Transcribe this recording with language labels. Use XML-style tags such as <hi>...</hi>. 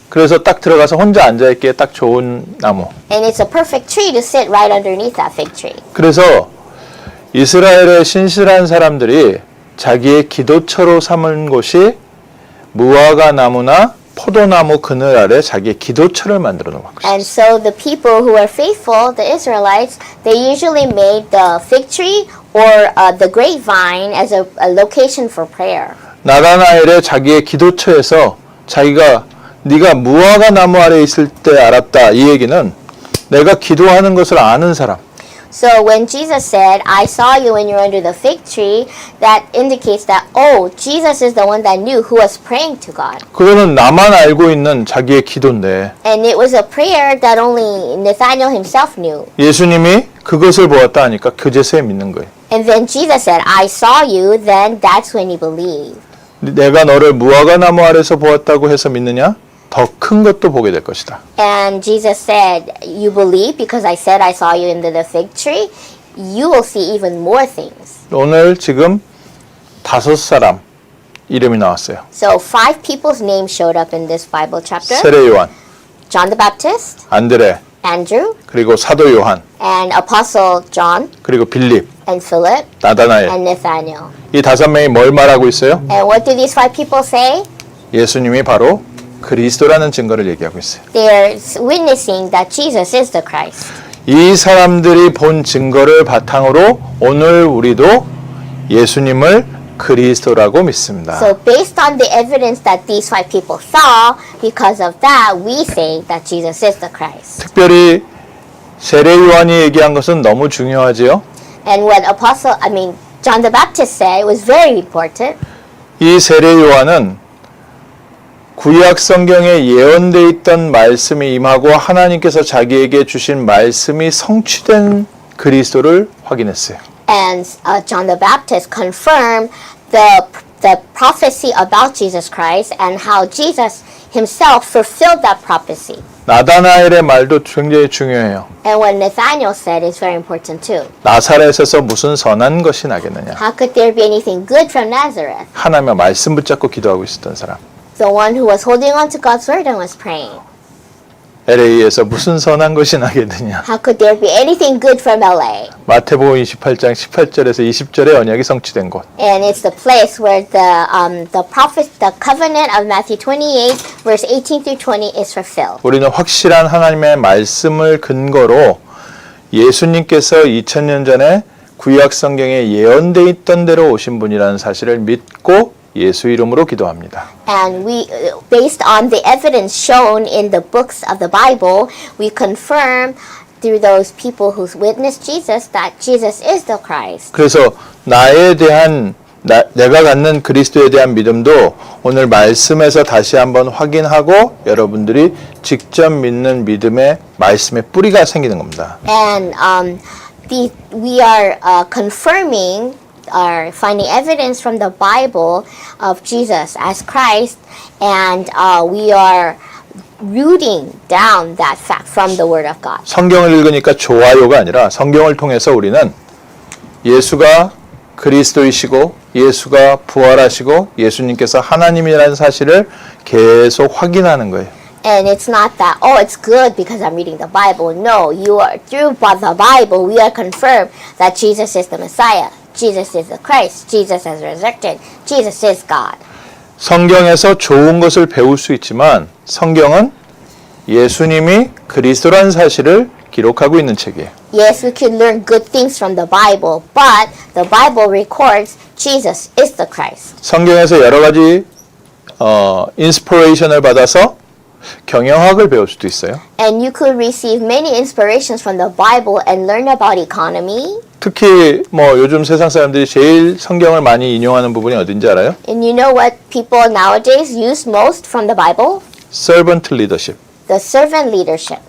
<ko>그래서 딱 들어가서 혼자 앉아 있기에 딱 좋은 나무.</ko> <en>And it's a perfect tree to sit right underneath that fig tree.</en> <ko>그래서 이스라엘의 신실한 사람들이 자기의 기도처로 삼은 곳이 무화과 나무나 포도나무 그늘 아래 자기의 기도처를 만들어 놓은 것이죠.</ko> <en>And so the people who are faithful, the Israelites, they usually made the fig tree or the grapevine as a location for prayer.</en> <ko>나다나엘의 자기의 기도처에서 자기가 네가 무화과 나무 아래 있을 때 알았다. 이 얘기는 내가 기도하는 것을 아는 사람.</ko> <en>So when Jesus said, I saw you when you were under the fig tree, that indicates that, oh, Jesus is the one that knew who was praying to God.</en> <ko>그거는 나만 알고 있는 자기의 기도인데</ko> <en>And it was a prayer that only Nathaniel himself knew.</en> <ko>예수님이 그것을 보았다 하니까 그제서야 믿는 거예요.</ko> <en>And then Jesus said, I saw you, then that's when he believed.</en> <ko>내가 너를 무화과 나무 아래서 보았다고 해서 믿느냐? 더 큰 것도 보게 될 것이다.</ko> <en>And Jesus said, you believe because I said I saw you under the fig tree, you will see even more things.</en> <ko>오늘 지금 5사람 이름이 나왔어요.</ko> <en>So 5 people's names showed up in this Bible chapter.</en> <ko>세례 요한,</ko> <en>John the Baptist,</en> <ko>안드레,</ko> <en>Andrew,</en> <ko>그리고 사도 요한,</ko> <en>and Apostle John,</en> <ko>그리고 빌립,</ko> <en>and Philip,</en> <ko>나다나엘.</ko> <en>and Nathaniel.</en> <ko>이 5명이 뭘 말하고 있어요?</ko> <en>And what do these 5 people say?</en> <ko>예수님이 바로 그리스도라는 증거를 얘기하고 있어요.</ko> <en>They're witnessing that Jesus is the Christ.</en> <ko>이 사람들이 본 증거를 바탕으로 오늘 우리도 예수님을 그리스도라고 믿습니다.</ko> <en>So based on the evidence that these 5 people saw, because of that, we say that Jesus is the Christ.</en> <ko>특별히 세례 요한이 얘기한 것은 너무 중요하지요.</ko> <en>And what John the Baptist said was very important.</en> <ko>이 세례 요한은 구약 성경에 예언돼 있던 말씀이 임하고 하나님께서 자기에게 주신 말씀이 성취된 그리스도를 확인했어요.</ko> <en>And John the Baptist confirmed the prophecy about Jesus Christ and how Jesus himself fulfilled that prophecy.</en> <ko>나다나엘의 말도 굉장히 중요해요.</ko> <en>And what Nathaniel said is very important too.</en> <ko>나사렛에서 무슨 선한 것이 나겠느냐.</ko> <en>How could there be anything good from Nazareth?</en> <ko>하나님의 말씀 붙잡고 기도하고 있었던 사람.</ko> <en>The one who was holding on to God's word and was praying.</en> <ko>LA에서 무슨 선한 것이 나겠느냐.</ko> <en>How could there be anything good from LA?</en> <ko>마태복음 28장 18절에서 20절의 언약이 성취된 곳.</ko> <en>And it's the place where the covenant of Matthew 28, verse 18 through 20 is fulfilled.</en> <ko>우리는 확실한 하나님의 말씀을 근거로 예수님께서 2000년 전에 구약 성경에 예언돼 있던 대로 오신 분이라는 사실을 믿고 예수 이름으로 기도합니다.</ko> <en>And we, based on the evidence shown in the books of the Bible, we confirm through those people who witnessed Jesus that Jesus is the Christ.</en> <ko>그래서 나에 대한 내가 갖는 그리스도에 대한 믿음도 오늘 말씀에서 다시 한번 확인하고 여러분들이 직접 믿는 믿음의 말씀의 뿌리가 생기는 겁니다.</ko> <en>And we are confirming or finding evidence from the Bible of Jesus as Christ, and we are rooting down that fact from the Word of God.</en> <ko>성경을 읽으니까 좋아요가 아니라 성경을 통해서 우리는 예수가 그리스도이시고 예수가 부활하시고 예수님께서 하나님이라는 사실을 계속 확인하는 거예요.</ko> <en>And it's not that, oh, it's good because I'm reading the Bible. No, you are through the Bible, we are confirmed that Jesus is the Messiah. Jesus is the Christ. Jesus has resurrected. Jesus is God.</en> <ko>성경에서 좋은 것을 배울 수 있지만 성경은 예수님이 그리스도라는 사실을 기록하고 있는 책이에요.</ko> <en>Yes, we can learn good things from the Bible, but the Bible records Jesus is the Christ.</en> <ko>성경에서 여러 가지 인스피레이션을 받아서 경영학을 배울 수도 있어요.</ko> <en>And you could receive many inspirations from the Bible and learn about economy.</en> <ko>특히 뭐 요즘 세상 사람들이 제일 성경을 많이 인용하는 부분이 어딘지 알아요?</ko> <en>And you know what people nowadays use most from the Bible? Servant leadership. The servant leadership.</en>